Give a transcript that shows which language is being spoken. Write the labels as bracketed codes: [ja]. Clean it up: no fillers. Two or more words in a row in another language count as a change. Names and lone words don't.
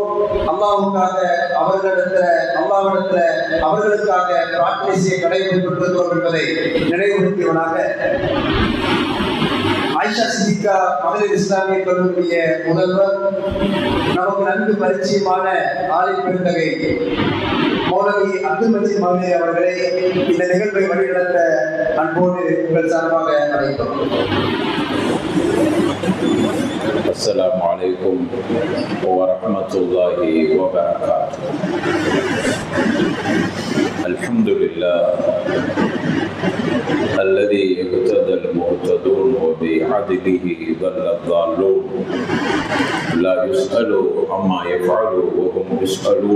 [ta] அல்லாஹ்வுக்காக அல்லாஹ்விடத்துல அவர்களுக்காக பிரார்த்தனை செய்ய கடமைப்பட்டிருக்கிறோம் என்பதை நினைவுபடுத்தியவனாக, ஆயிஷா சித்திகா மகளிர் இஸ்லாமிய கல்லூரிய முதல்வர், நமக்கு நன்கு பரிச்சயமான ஆலை பெருந்தகை மௌலவி அப்துல் மஜீத் மௌலவி அவர்களை இந்த நிகழ்வை வழிநடத்த அன்போடு உங்கள் சார்பாக அழைக்கிறோம். [ar] السلام عليكم ورحمة الله وبركاته. الحمد لله الذي اهتدى المهتدون وبعدله ضل الضالون لا يسأل عما يفعل وهم يسألون.